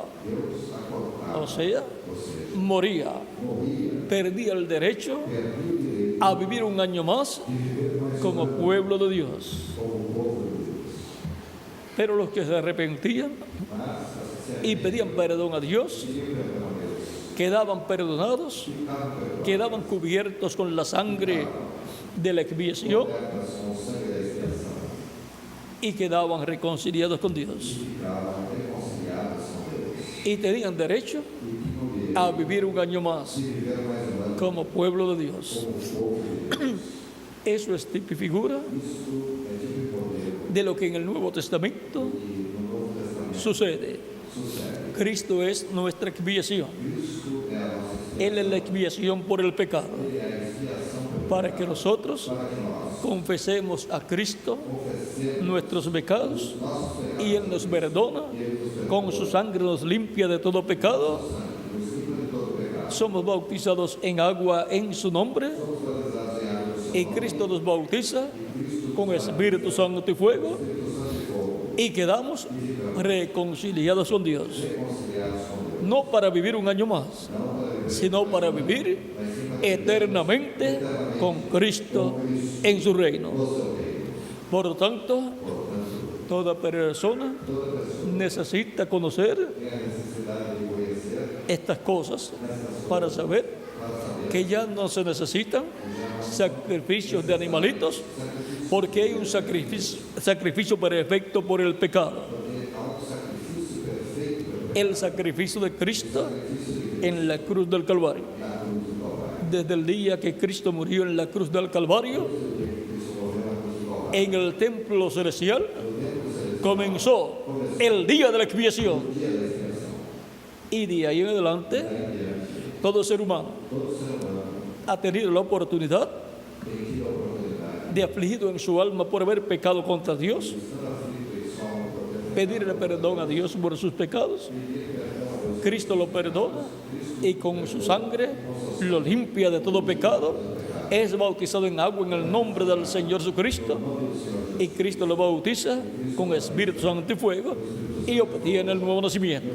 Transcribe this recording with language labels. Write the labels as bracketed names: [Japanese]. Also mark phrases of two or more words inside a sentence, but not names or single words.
[Portuguese] Deus a cortava, [Spanish] O sea, [Portuguese] ou seja, [Spanish] moría, [Portuguese] morria, [Spanish] perdía el derecho [Portuguese] perdia o direito [Spanish] a vivir un año más [Portuguese] de viver mais [Spanish] como pueblo de Dios. [Portuguese] como povo de Deus. [Spanish] Pero los que se arrepentían [Portuguese] Mas, se [Spanish] y pedían perdón a Dios, [Portuguese] pediam perdão a Deus, [Spanish] quedaban perdonados, [Portuguese] ficavam perdoados, [Spanish] quedaban cubiertos con la sangre de la expiación [Portuguese] cobertas com o sangue da expiação, [Spanish] y quedaban reconciliados con Dios. [Portuguese] ficavam reconciliados com Deus. [Spanish] Y tenían derecho [Portuguese] E tinham direito [Spanish] a vivir un año más [Portuguese] de viver mais um ano [Spanish] como pueblo de Dios. [Portuguese] como povo de Deus. [Spanish] Eso es tipo y figura [Portuguese] Isto é tipo e modelo [Spanish] de lo que en el Nuevo Testamento [Portuguese] que no Novo Testamento [Spanish] sucede. [Portuguese] sucede. [Spanish] Cristo es nuestra expiación. [Portuguese] Cristo é a nossa expiação. [Spanish] Él es la expiación por el pecado, [Portuguese] Ele é a expiação pelo [Spanish] para que nosotros [Portuguese] para que nós [Spanish] confesemos a Cristo [Portuguese] confessemos [Spanish] nuestros pecados [Portuguese] nossos pecados [Spanish] y Él nos perdona, [Portuguese] e Ele nos perdoa. [Spanish] con su sangre nos limpia de todo pecado. [Portuguese] Nos livra de todo pecado. [Spanish] Somos bautizados en agua en su nombre [Portuguese] Somos batizados em água do seu [Spanish] y [Portuguese] nome. [Spanish] Cristo nos bautiza [Portuguese] Cristo [Spanish] con Espíritu Santo y fuego [Portuguese] Espírito Santo e fogo, [Spanish] y quedamos reconciliados con Dios. [Portuguese] reconciliados com Deus. [Spanish] No para vivir un año más, [Portuguese] Não para viver, [Spanish] sino para vivir eternamente con Cristo en su reino. [Portuguese] no seu reino. [Spanish] Por lo tanto, [Portuguese] Portanto, [Spanish] toda persona [Portuguese] toda pessoa [Spanish] necesita conocer [Portuguese] tem a necessidade de conhecer [Spanish] estas cosas para saber que ya no se necesitan sacrificios de animalitos, porque hay un sacrificio perfecto por el pecado. [Portuguese] porque há um sacrifício perfeito [Spanish] El sacrificio de Cristo en la cruz del Calvario. [Portuguese] na cruz do Calvário. [Spanish] Desde el día que Cristo murió en la cruz del Calvario, [Portuguese] Cristo morreu na cruz do Calvário. [Spanish] en el templo celestial comenzó el día de la expiación. [Portuguese] Dia da expiação. [Spanish] Y de ahí en adelante, todo ser humano [Portuguese] Todo ser humano [Spanish] ha tenido la oportunidad [Portuguese] tem tido a oportunidade [Spanish] de, afligido en su alma por haber pecado contra Dios, [Portuguese] de estar aflito em sua alma por ter [Spanish] pedirle perdón a Dios por sus pecados. Cristo lo perdona y con su sangre lo limpia de todo pecado. Es bautizado en agua en el nombre del Señor Jesucristo y Cristo lo bautiza con Espíritu Santo y fuego y obtiene el nuevo nacimiento.